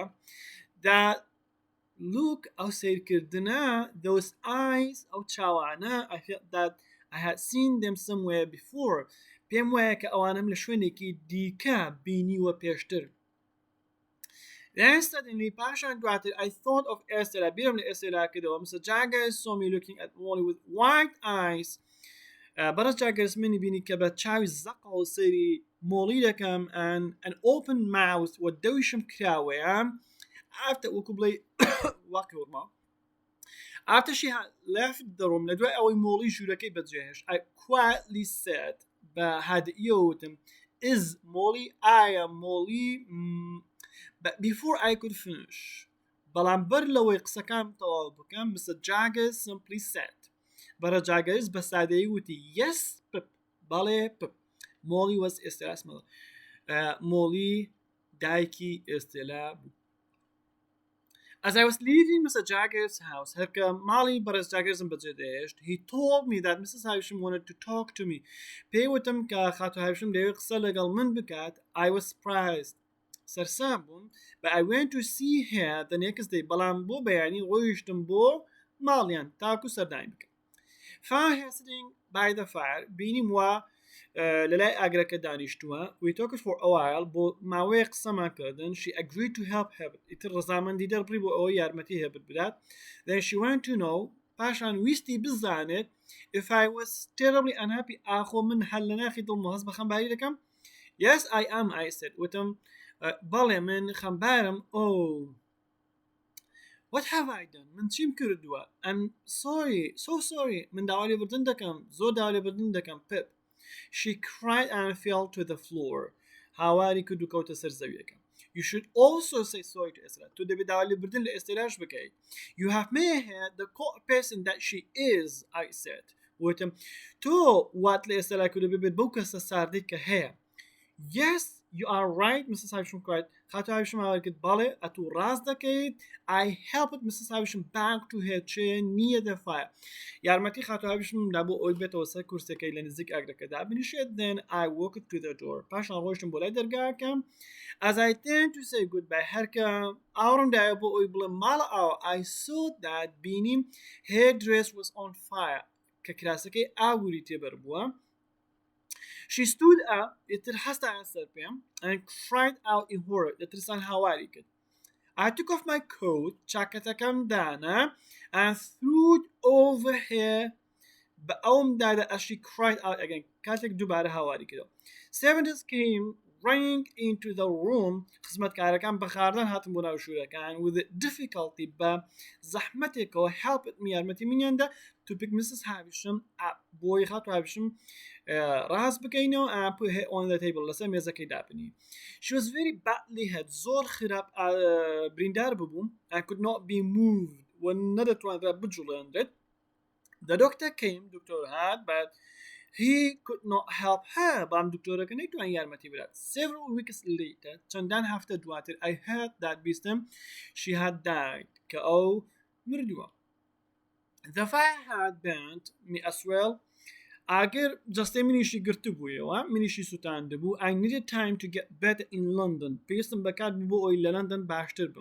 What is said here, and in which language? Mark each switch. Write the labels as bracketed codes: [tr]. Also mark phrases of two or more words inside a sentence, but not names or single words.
[en] That look [ckb] ئەو سیرکردنە [en] those eyes [ckb] ئەو چاوانە [en] I felt that I had seen them somewhere before. [ckb] پێم وایە کە ئەوانم لە شوێنێکی دیکە بینیوە پێشتر. [en] Then suddenly [ckb] پاشان دواتر [en] I thought of Estella. [ckb] بیرم لە ئێستێلا کردەوە. [en] Mr. Jaggers saw me looking at Molly with wide eyes. [ckb] بەڕست Jaggers منی بینی کە بە چاوی زەقە و سەیری مۆڵی دەکەم [en] and an open mouth [ckb] و دەویشم کراوەیە. After وەکو بڵێ واقعورما. [en] After she had left the room [ckb] لەدوای ئەوەی مۆڵی ژوورەکەی بەجێهێشت [en] I quietly said [ckb] بە هادئیەوە وتم [en] Is Molly [ckb] ئایا مۆڵی [en] But before I could finish [ckb] بەڵام بەر لەوەی قسەکان تەواو بکەم [en] Mr. Jaggers simply said [ckb] بەرە Jaggers بە سادەیی وتی [en] Yes Pip [ckb] بەڵێ Pip [en] Molly was Estella's mother. [ckb] Molly دایکی ئێستێلا بوو. [en] As I was leaving Mr. Jaggers' house, [ckb] هەرکە ماڵی بەڕێز Jaggers بەجێ دەهێشت, [en] he told me that Mrs. Havisham wanted to talk to me. [ckb] پێی وتم کە خاتو هاوشم دەوێت قسە لەگەڵ من بکات. [en] I was surprised. [ckb] سەرسام بووم. [en] But I went to see her the next day. [ckb] بەڵام بۆ بەیانی ڕۆیشتم بۆ ماڵیان تاکو سەردانی بکەم. [en] Found her sitting by the fire. [ckb] بینیم وا لەلای ئاگرەکە دانیشتووە. [en] We talked for a while. [ckb] بۆ ماوەیە قسەمان کردن. [en] She agreed to help her. [ckb] ئیتر ڕەزامەندی دەربڕی بۆ ئەوە یارمەتی هێبت بدات. [en] Then she wanted to know [ckb] پاشان ویستی بزانێت [en] if I was terribly unhappy [ckb] ئاخۆ من هەر لە ناخی دڵمە هەست بە خەمباری دەکەم. [en] Yes I am I said. [ckb] وتم بەڵێ من خەمبارم. [en] Oh What have I done? [ckb] من چیم کردووە؟ [en] I'm sorry so sorry. [ckb] من داوا لێبوردن دەکەم زۆر داوا لێبوردن دەکەم Pip. [en] She cried and fell to the floor. [ckb] هاواری کرد و کەوتە سەر زەویەکە. [en] You should also say sorry to Estella. [ckb] تۆ دەبێت داوا لێبوردن لە ئێستێلاش بکەیت. [en] You have made her the cold person that she is, I said. [ckb] وتم تۆ وات لە ئێستێلا کردو ببێت بەو کەسە ساردەی کە هەیە. [en] Yes you are right Mrs. Havisham cried. [ckb] خاتو هاوشم هاواری کرد بەڵێ ئەتوو ڕاست دەکەیت. [en] I helped Mrs. Havisham back to her chair near the fire. [ckb] یارمەتی خاتو هاوشم دابۆ ئەوی بێتەوە سەر کورسەکەی لە نزیک ئاگرەکەدا بنیشێت. [en] Then I walked to the door. [ckb] پاشان ڕۆیشتم بۆ لای دەرگاکەم. [en] As I turned to say goodbye [ckb] هەرکە ئاوڕمدایە بۆ ئەوی بڵێم ماڵە ئاوە [en] I saw that بینیم her dress was on fire [ckb] کە کراسەکەی ئاگوری تێبەر بووە. [en] She stood up, [ckb] ئیتر هەستا سەر پێم [en] and cried out in horror. [ckb] دەترسان هاواری کرد. [en] I took off my coat, [ckb] چاکەتەکەم دانا [en] and threw it over her [ckb] بە ئەوم دادا [en] as she cried out again. [ckb] کاتێک دووبارە هاواری کردەوە. [en] Servants came running into the room. [ckb] خزمەتکارەکان بە خاردان هاتن بۆ ناو ژوورەکان [en] with difficulty [ckb] بە زەحمەتێکەوە [en] helped me [ckb] یارمەتی منیاندا [en] to pick Mrs. Havisham up. [ckb] بۆی خاتو هاوشم ڕاست بکەینەوە [en] and put her on the table [ckb] لەسەر مێزەکەی دابنی. [en] She was very badly hurt. [ckb] زۆر خراپ بریندار ببووم [en] and could not be moved [ckb] و نەدەتوانرا بجوڵێندرێت. [en] The doctor came. [ckb] دکتۆر هات [en] but he could not help her. [ckb] بام دکتۆرەکە نەیتوان یارمەتی بدات. [en] Several weeks later [ckb] چەندان هەفتە دواتر [en] I heard that بیستم she had died [ckb] کە ئەو مردووە. [en] The fire had burnt me as well. [ckb] ئاگر جەستەی منیشی گرتو بوویەوە منیشی سوتاند بوو. [en] I needed time to get better in London. [ckb] پێویستم بەکات بوو بۆ ئەوی لە لەندەن باشتر بم.